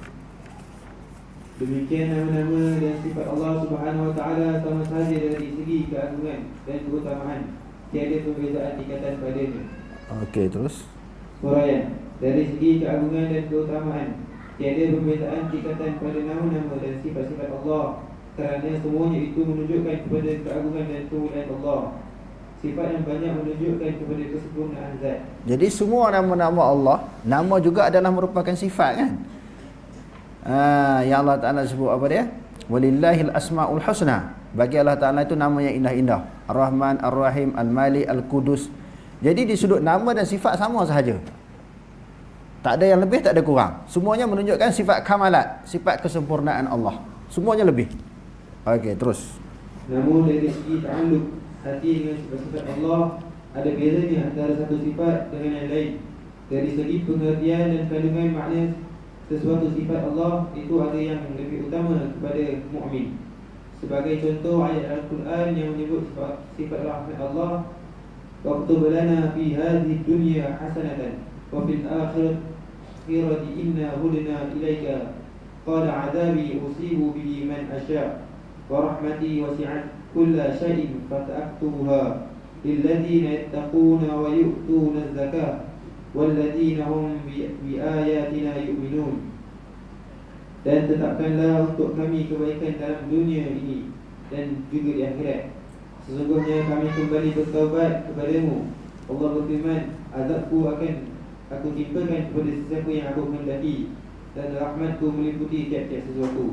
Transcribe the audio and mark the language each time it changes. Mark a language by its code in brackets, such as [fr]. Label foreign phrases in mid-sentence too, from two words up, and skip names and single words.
[ms] Demikian nama-nama dan sifat Allah [ar] سبحانه وتعالى [ms] sama sahaja dari segi keagungan dan keutamaan, tiada perbezaan tingkatan padanya. Okey, terus. Huraian. Dari segi keagungan dan keutamaan, tiada perbezaan tingkatan pada nama-nama dan sifat-sifat Allah, kerana semuanya itu menunjukkan kepada keagungan dan kemuliaan Allah. Sifat yang banyak menunjukkan kepada kesempurnaan zat. Jadi semua nama-nama Allah, nama juga adalah merupakan sifat kan? Yang Allah Ta'ala sebut apa dia? [ar] ولله الأسماء الحسنى. [ms] Bagi Allah Ta'ala itu nama yang indah-indah. Ar-Rahman, Ar-Rahim, Al-Malik, Al-Qudus. Jadi di sudut nama dan sifat sama sahaja. Tak ada yang lebih, tak ada kurang. Semuanya menunjukkan sifat kamalat, sifat kesempurnaan Allah. Semuanya lebih. Okey, terus. Namun dari segi ta'alluq hati dengan sifat-sifat Allah, ada bezanya antara satu sifat dengan yang lain. Dari segi pengertian dan kandungan makna sesuatu sifat Allah, itu ada yang lebih utama kepada mukmin. Sebagai contoh ayat Al-Quran yang menyebut sifat rahmat Allah, [ar] "واكتب لنا في هذه الدنيا حسنة وفي الآخرة إنا هدنا إليك قال عذابي أصيب به من أشاء ورحمتي وسعت كل شيء فسأكتبها للذين يتقون ويؤتون الزكاة والذين هم بآياتنا يؤمنون." [ms] Dan tetapkanlah untuk kami kebaikan dalam dunia ini dan juga di akhirat. Sesungguhnya kami kembali bertaubat kepadamu. Allah berfirman, azabku akan aku timpakan kepada sesiapa yang aku kehendaki, dan rahmatku meliputi tiap-tiap sesuatu.